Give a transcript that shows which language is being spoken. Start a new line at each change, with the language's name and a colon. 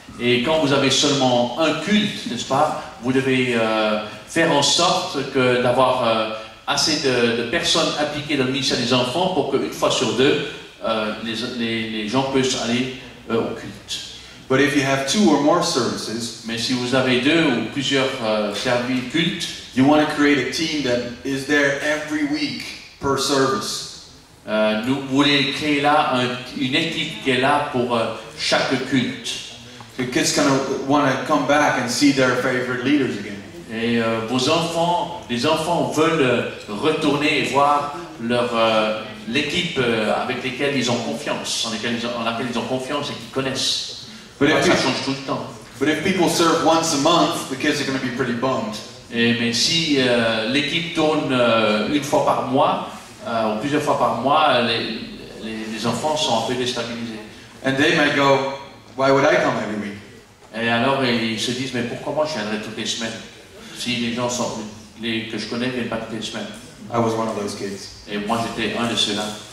French: Et quand vous avez seulement un culte, n'est-ce pas, vous devez faire en sorte d'avoir assez de personnes impliquées dans le ministère des enfants pour qu'une fois sur deux, les gens puissent aller au culte.
English: But if you have 2 or more services,
French: Mais si vous avez 2 ou plusieurs services cultes,
English: you want to create a team that is there every week per service.
French: vous voulez créer là une équipe qui est là pour chaque culte.
English: The kids kind of want to come back and see their favorite leaders again.
French: Et les enfants veulent retourner et voir l'équipe avec laquelle ils ont confiance, en laquelle ils ont confiance et qu'ils connaissent.
English: But
French: Ça
English: if,
French: change tout le temps.
English: but if people serve once a month, the kids are going to be pretty bummed.
French: Mais si l'équipe tourne une fois par mois, ou plusieurs fois par mois, les enfants sont un peu déstabilisés.
English: And they might go, why would I come every week?
French: Et alors ils se disent, mais pourquoi moi je viendrai toutes les semaines? Si les gens que je connais ne viennent pas toutes les semaines.
English: I was one of those kids.
French: Et moi, j'étais un de ceux-là.